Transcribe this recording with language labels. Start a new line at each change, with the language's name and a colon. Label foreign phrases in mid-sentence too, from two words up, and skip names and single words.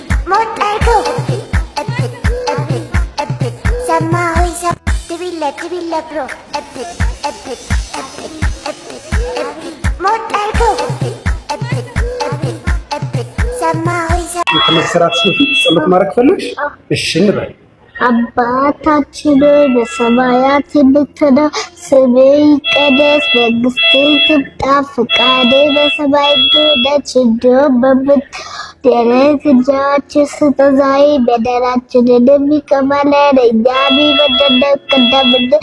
Amharic: Motaiko, epic, epic, epic, epic. Sama hoisa. Tibilla bro, epic, epic, epic, epic, epic. Motaiko, epic, epic, epic, epic. Sama hoisa. ከመሰራት በፊት ጸሎት ማድረግ ፈለግሽ? እሺ እንበል። አባታችን በሰማያት የምትኖር ስምህ ይቀደስ፣ መንግስትህ ትምጣ፣ ፈቃድህ በሰማይ እንደሆነች እንዲሁም በምድር የዕለት እንጀራችንን ስጠን ዛሬ፣ በደላችንን ይቅር በለን እኛም የበደሉንን እንደምንል፣